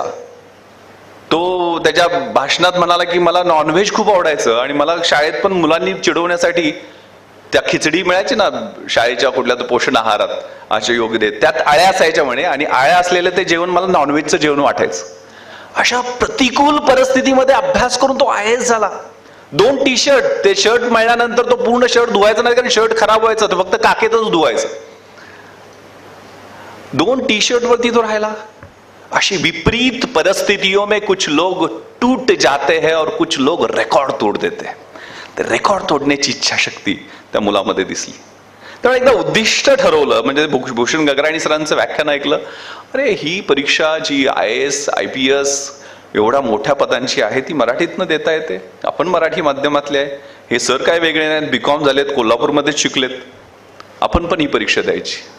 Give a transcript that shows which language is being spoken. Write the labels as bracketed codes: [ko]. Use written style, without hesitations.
[mr] तो त्याच्या भाषणात म्हणाला की मला नॉनव्हेज खूप आवडायचं आणि मला शाळेत पण मुलांनी चिडवण्यासाठी त्या खिचडी मिळायची ना शाळेच्या कुठल्या तर पोषण आहारात अशा योग्य देत, त्यात आळ्या असायच्या म्हणे आणि आळ्या असलेलं ते जेवण मला नॉनव्हेजचं जेवण वाटायचं. अशा प्रतिकूल परिस्थितीमध्ये अभ्यास करून तो IAS झाला. 2 टी-शर्ट, ते शर्ट मिळाल्यानंतर तो पूर्ण शर्ट धुवायचा नाही कारण शर्ट खराब व्हायचं, तो फक्त काखेतच धुवायचं. 2 टी-शर्ट वरती तो राहिला. अशी विपरीत [hi] परिस्थितियों में कुछ लोग टूट जाते हैं और कुछ लोग रेकॉर्ड तोड़ देते हैं. [mr] ते रेकॉर्ड तोडण्याची इच्छाशक्ती त्या मुलामध्ये दिसली. त्यामुळे एकदा उद्दिष्ट ठरवलं, म्हणजे भूषण गगराणी सरांचं व्याख्यान ऐकलं, अरे ही परीक्षा जी IAS IPS एवढ्या मोठ्या पदांची आहे ती मराठीतनं देता येते. आपण मराठी माध्यमातले आहे, हे सर काय वेगळे नाहीत, BCom झालेत, कोल्हापूरमध्येच शिकलेत, आपण पण ही परीक्षा द्यायची.